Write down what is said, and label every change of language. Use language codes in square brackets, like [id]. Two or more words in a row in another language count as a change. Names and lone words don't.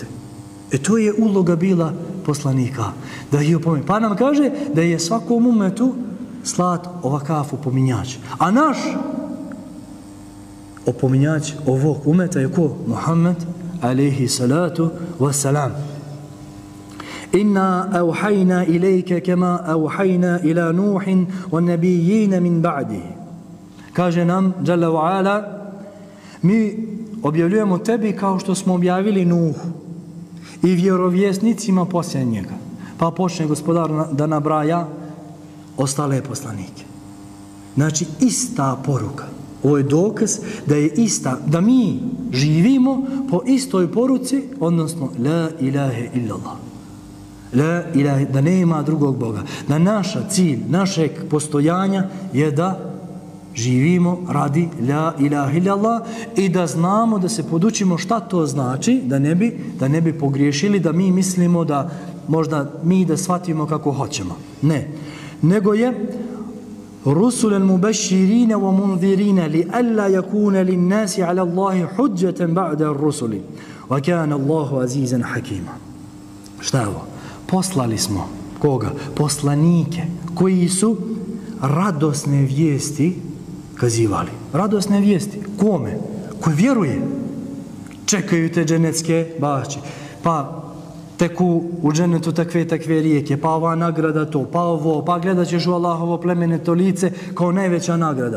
[bs] To je uloga bila poslanika, da ih opomene. Pa nam kaže da je svakom umetu slat ovakav opominjač. A naš opominjač ovog umeta je ko? [ar] Muhammed عليه الصلاة والسلام. إنا أوحينا إليك كما أوحينا إلى نوح والنبيين من بعده. [bs] Kaže nam [ar] جل وعلا, [bs] mi objavljujemo tebi kao što smo objavili Nuhu i vjerovjesnicima poslije njega. Pa počne gospodar da nabraja ostale poslanike. Znači ista poruka. Ovo je dokaz da je ista, da mi živimo po istoj poruci, odnosno [ar] لا إله إلا الله. لا إله, [bs] da nema drugog Boga. Da naša cilj, našeg postojanja je da živimo radi [ar] لا إله إلا الله [bs] i da znamo, da se podučimo šta to znači, da ne bi pogriješili, da mi mislimo da možda mi da shvatimo kako hoćemo. Ne. Nego je [ar] رسلا مبشرين ومنذرين لئلا يكون للناس على الله حجة بعد الرسل وكان الله عزيزا حكيما. [bs] Šta je ovo? Poslali smo koga? Poslanike koji su radosne vijesti kazivali. Radosne vijesti. Kome? Koji vjeruje. Čekaju te dženecke bašće. Pa teku u dženetu takve rijeke, pa ova nagrada to, pa ovo, pa gledat ćeš u Allahovo plemenito lice kao najveća nagrada.